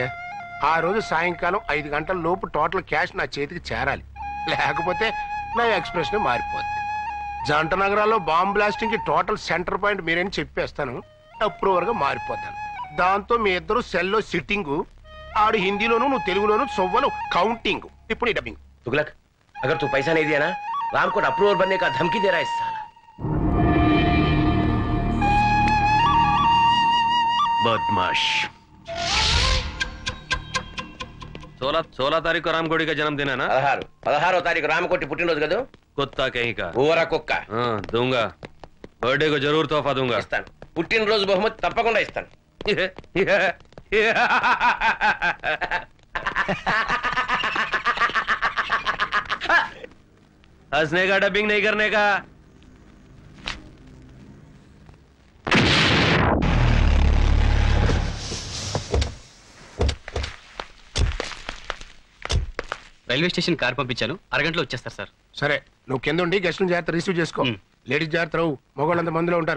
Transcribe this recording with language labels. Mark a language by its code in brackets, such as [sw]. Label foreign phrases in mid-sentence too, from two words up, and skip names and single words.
[te] ఆ రోజు సాయంకాలం 5 గంటల లోపు [en] total cash [te] నా చేతికి చేరాలి. లేకపోతే నా ఎక్స్ప్రెషన్ మారిపోద్ది. జంట నగరాల్లో [en] bomb blasting [te] కి [en] total center point [te] మీరేని చెప్పేస్తాను. అప్రూవర్ గా మారిపోతాను. దాంతో మీ ఇద్దరు సెల్లో సిట్టింగ్, ఆడు హిందీలోను నువ్వు తెలుగులోను సొవ్వలు కౌంటింగ్. ఇప్పుడు డబ్బింగ్. [hi] तुगलक, अगर तू पैसा नहीं दिया ना, राम को अप्रूवर बनने का धमकी दे रहा है इस साला। बदमाश। 16 तारीख को रामकोटी का जन्मदिन है ना? [te] 16 तारीख रामकोटी పుట్టినరోజు కదా. [hi] कुत्ता कहीं का [te] ఊర కుక్క. [hi] दूंगा, बर्थडे को जरूर तोहफा दूंगा. [te] ఇస్తాను, పుట్టినరోజు బహుమతి తప్పకుండా ఇస్తాను. [hi] हंसने का, डबिंग नहीं करने का. [te] రైల్వే స్టేషన్ కార్ పంపించాను, అరగంటలో వచ్చేస్తారు సార్. సరే, నువ్వు కింద ఉండి గెస్ట్లను జాగ్రత్త రిసీవ్ చేసుకో. లేడీస్ జాగ్రత్త రావు, మగవాళ్ళంతా మందులో ఉంటారు.